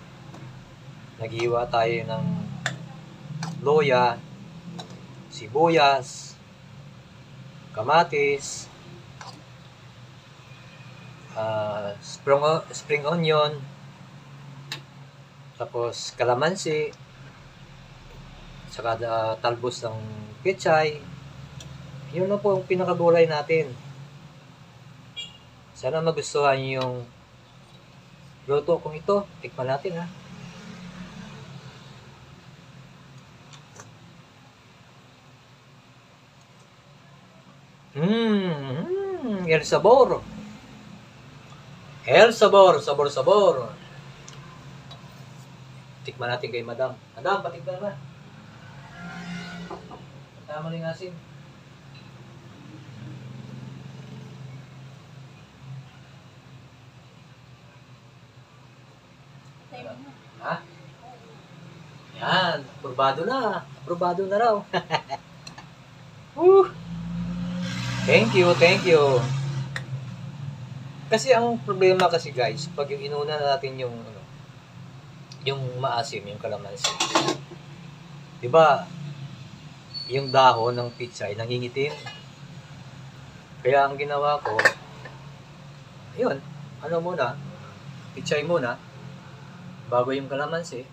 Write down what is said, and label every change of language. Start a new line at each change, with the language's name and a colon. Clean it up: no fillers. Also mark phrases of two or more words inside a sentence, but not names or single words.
Filipino: Naghiwa tayo ng loya, sibuyas, kamatis, spring onion, tapos kalamansi, saka talbos ng pechay. Yun na po ang pinakagulay natin. Sana magustuhan niyo yung luto kong ito. Tikman natin ha.
Spanish: El sabor. El sabor, sabor, sabor.
Filipino: Tikman natin kay Madam. Madam, patikman naman. Tama rin asin. Ha? Yan, aprobado na. Aprobado na raw.
English: Woo! Thank you, thank you.
Filipino: Kasi ang problema kasi guys, pag yung inuna natin yung yung maasim, yung kalamansi. 'Di ba? Yung dahon ng pechay nangingitim. Kaya ang ginawa ko, ayun, ano muna, pechay muna bago yung kalamansi.